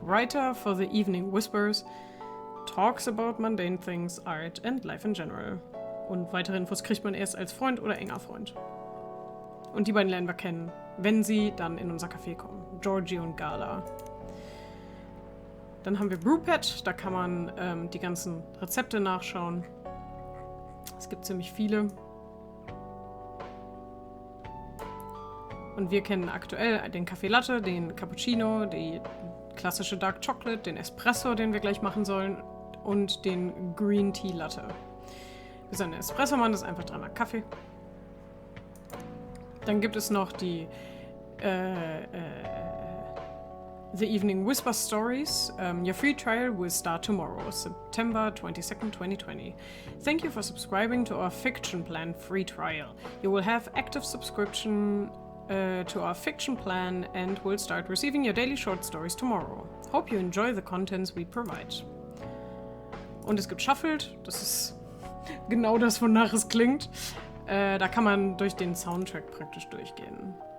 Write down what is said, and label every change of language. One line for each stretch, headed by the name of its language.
English: Writer for the Evening Whispers. Talks about mundane things, art and life in general.
German: Und weitere Infos kriegt man erst als Freund oder enger Freund. Und die beiden lernen wir kennen, wenn sie dann in unser Café kommen. Georgie und Gala. Dann haben wir Brewpad, da kann man die ganzen Rezepte nachschauen. Es gibt ziemlich viele. Und wir kennen aktuell den Kaffee Latte, den Cappuccino, die klassische Dark Chocolate, den Espresso, den wir gleich machen sollen, und den Green Tea Latte. Wir sind ein Espresso-Mann, das ist einfach 3-mal Kaffee. Dann gibt es noch die The Evening Whisper Stories.
English: Your free trial will start tomorrow, September 22nd, 2020. Thank you for subscribing to our fiction plan free trial. You will have active subscription to our fiction plan and will start receiving your daily short stories tomorrow. Hope you enjoy the contents we provide.
German: Und es gibt Shuffled, das ist genau das, wonach es klingt. Da kann man durch den Soundtrack praktisch durchgehen.